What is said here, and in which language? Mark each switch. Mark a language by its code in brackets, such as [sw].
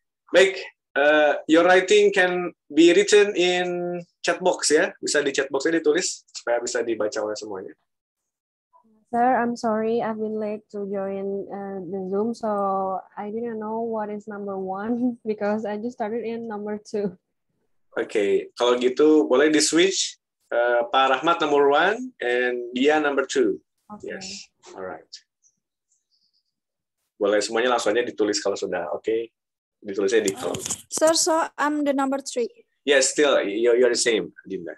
[en] Baik, your writing can be written in chat box ya. [id] Bisa di chat box-nya ditulis supaya bisa dibaca oleh semuanya. [en] Sir, I'm sorry, I've been late to join the Zoom, so I didn't know what is number 1 because I just started in number 2. [id] Oke, kalau gitu boleh di-switch Pak Rahmat number 1 and dia number 2. [en] Okay. Yes, alright. [id] Boleh semuanya langsung aja ditulis kalau sudah oke. Ditulisnya di kolom. [en] Sir, so I'm the number 3. Yes, still you're the same, Dinda.